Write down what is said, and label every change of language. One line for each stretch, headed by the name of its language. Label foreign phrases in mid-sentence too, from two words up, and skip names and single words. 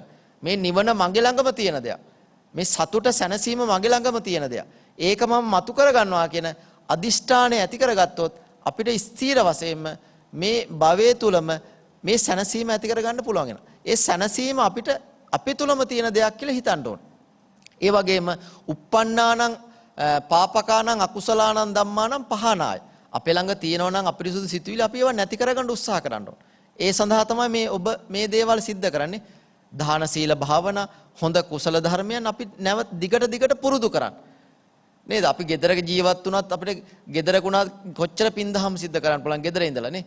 Sinhala: මේ නිවන මගේ ළඟම තියෙන දෙයක්. මේ සතුට සැනසීම මගේ ළඟම තියෙන දෙයක්. ඒක මම මතු කරගන්නවා කියන අදිෂ්ඨානය ඇති කරගත්තොත් අපිට ස්ථීර වශයෙන්ම මේ භවයේ තුලම මේ සැනසීම ඇති කරගන්න පුළුවන් වෙනවා. ඒ සැනසීම අපිට අපේ තුලම තියෙන දෙයක් කියලා හිතන්න ඕන. ඒ වගේම
Pali: uppannānaṁ පාපකානං අකුසලානං ධම්මානං පහනාය.
Sinhala: අපේ ළඟ තියෙනවා නම් අපිරිසුදු සිතුවිලි අපි ඒවා නැති කරගන්න උත්සාහ කරන්න ඕන. ඒ සඳහා තමයි මේ ඔබ මේ දේවල් සිද්ධ කරන්නේ. දාන සීල භාවනා හොඳ කුසල ධර්මයන් අපි නැවත දිගට පුරුදු කරන්න. නේද? අපි ගෙදරක ජීවත් වුණත් අපිට ගෙදරකුණා කොච්චර පින්දහම් සිද්ධ කරන්න පුළුවන් ගෙදර ඉඳලා නේ.